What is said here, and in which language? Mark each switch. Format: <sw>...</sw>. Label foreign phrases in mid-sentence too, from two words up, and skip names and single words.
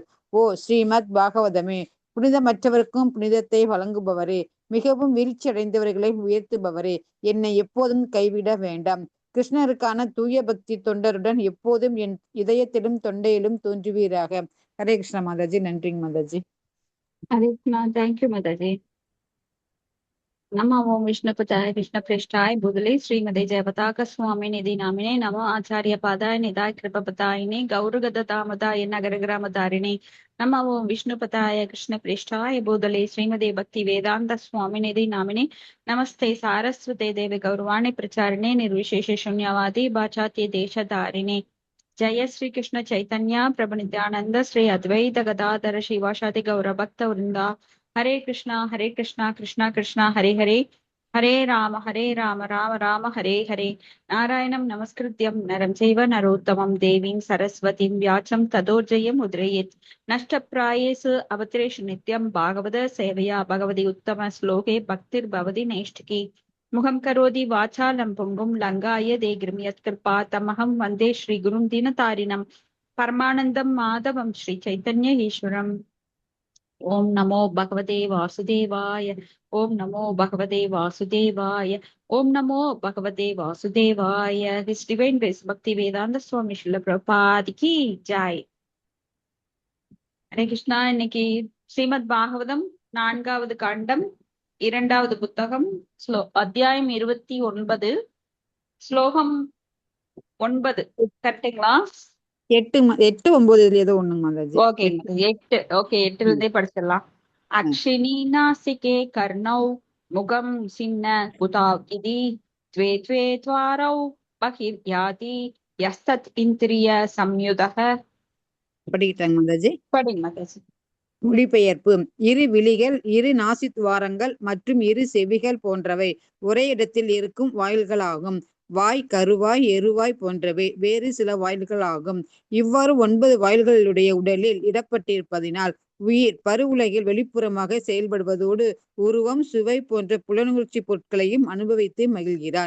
<ta>ஓ ஸ்ரீமத் பாகவதமே, புனிதமற்றவருக்கும் புனிதத்தை வழங்குபவரே, மிகவும் வீழ்ச்சி அடைந்தவர்களை உயர்த்துபவரே, என்னை எப்போதும் கைவிட வேண்டாம். கிருஷ்ணருக்கான தூய பக்தி தொண்டருடன் எப்போதும் என் இதயத்திலும் தொண்டையிலும் தோன்றுவீராக. ஹரே கிருஷ்ணா மாதாஜி. நன்றிங்க மாதாஜி. ஹரே கிருஷ்ணா. தேங்க்யூ மாதாஜி.</ta> <sa>नमो ओम विष्णुपदाय कृष्णप्रेष्ठाय भूतले श्रीमते जयपताक स्वामी निधि नामिने नमो आचार्य पादाय निधाय कृपपतायिने गौरगदतामदाय नगरग्रामधारिणे नमो ओम विष्णुपदाय कृष्णप्रेष्ठाय भूतले श्रीमते भक्ति वेदांत स्वामी निधि नामिने नमस्ते सारस्वते देवी गौरवाणी प्रचारिणे निर्विशेष शून्यवादी बाचात्य देशधारिणे जय श्री कृष्ण चैतन्य प्रभु नित्यानंद श्री अद्वैत गदाधर शिवाशादि गौर भक्त वृंदा हरे कृष्णा कृष्णा कृष्णा हरे हरे हरे राम राम राम हरे हरे नारायणं नमस्कृत्यं नरं चैव नरोत्तमं देवीं सरस्वतीं व्याचं ततोजयम् उद्रयेत् नष्टप्रायेषु अवत्रेषु नित्यं भागवत सेवया भगवति उत्तम श्लोके भक्तिर्भवति नैष्ठिकी मुखं करोति वाचालं पुंगुं लङ्घाय देगिरिं यत्कृपा तमहं वन्दे श्रीगुरुं दीनतारिणं परमानन्दं माधवं श्री चैतन्य ईश्वरम् ओम नमो भगवते वासुदेवाय ओम नमो भगवते वासुदेवाय ओम नमो भगवते वासुदेवाय</sa> <en>His Divine Grace Bhakti Vedanta Swami Srila Prabhupada</en> <hi>की जय.</hi> <ta>ஹரே கிருஷ்ணா. இன்னைக்கு ஸ்ரீமத் பாகவதம் 4வது காண்டம் 2வது புத்தகம் அத்தியாயம் 29 ஸ்லோகம் 9 கரெக்டுங்களா? 8 9 ஏதோ ஒண்ணுங்க மாதாஜி. ஓகே 8. ஓகே 8ல இருந்தே படிச்சிடலாம்.</ta> <sa>अक्षिणी नासिके कर्णौ मुखं सिन्न कुताकिति द्वे द्वे द्वारौ बहिर्याति यस्तत् इन्द्रिय संयुतः.</sa> <ta>படிக்கிட்டாங்க மாதாஜி. படிங்க மாதாஜி. மொழிபெயர்ப்பு. இரு விழிகள், இரு நாசித்துவாரங்கள் மற்றும் இரு செவிகள் போன்றவை ஒரே இடத்தில் இருக்கும் வாயில்களாகும். வாய், கருவாய், எருவாய் போன்றவை வேறு சில வாயில்களாகும். இவ்வாறு 9 வாயில்களுடைய உடலில் இடப்பட்டிருப்பதினால் உயிர் பருவுலகில் வெளிப்புறமாக செயல்படுவதோடு உருவம், சுவை போன்ற புலனுணர்ச்சி பொருட்களையும் அனுபவித்து மகிழ்கிறான்.</ta>